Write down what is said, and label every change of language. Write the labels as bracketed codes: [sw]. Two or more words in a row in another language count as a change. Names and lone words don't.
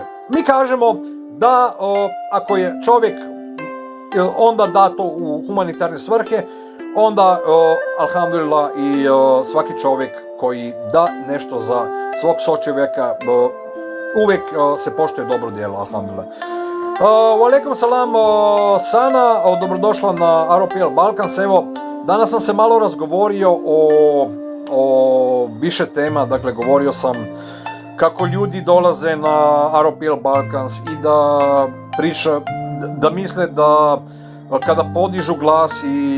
[bs] Mi kažemo da ako je čovjek onda da to u humanitarne svrhe, onda alhamdulillah i svaki čovjek koji da nešto za svog sočovjeka uvijek se poštuje dobro djelo, alhamdulillah. [ar] عليكم السلام, Sana, [bs] dobrodošla na ROPL Balkans. Evo, danas sam se malo razgovorio o više tema, dakle govorio sam kako ljudi dolaze na ROPL Balkans i da da misle da kada podižu glas i